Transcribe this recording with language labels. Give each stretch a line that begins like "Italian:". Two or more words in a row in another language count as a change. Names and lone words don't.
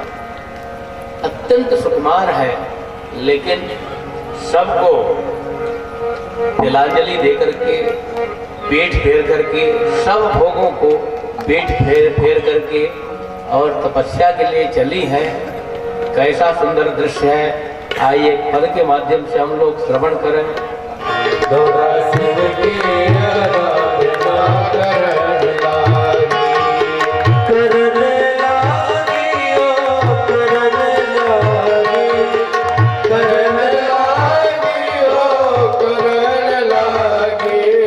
Hindi: अत्यंत सुकुमार है, लेकिन सबको तिलांजलि देकर के पीठ फेर करके सब भोगों को पीठ फेर करके और तपस्या के लिए चली है। कैसा सुंदर दृश्य है। आइए पद के माध्यम से हम लोग श्रवण करें। गौरा शिव की आराधना करन लागी, करन लागी, ओ करन लागी, करन लागी, ओ करन लागी।